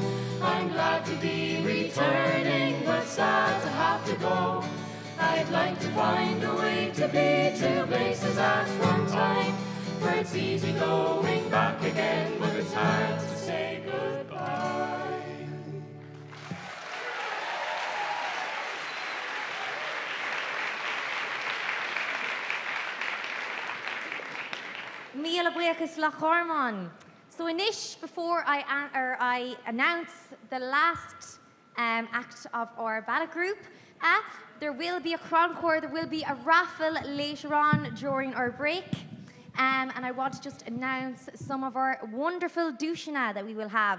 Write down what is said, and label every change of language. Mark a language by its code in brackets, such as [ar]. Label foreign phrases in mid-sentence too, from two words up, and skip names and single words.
[en] I'm glad to be returning, but sad to have to go. I'd like to find a way to be two places at one time, for it's easy going back again, but it's hard to say goodbye. [ga] Míle buíochas le Chormán. [en] So inish, before I announce the last act of our Ballad Group, there will be a croncore, there will be a raffle later on during our break. And I want to just announce some of our wonderful douchina that we will have.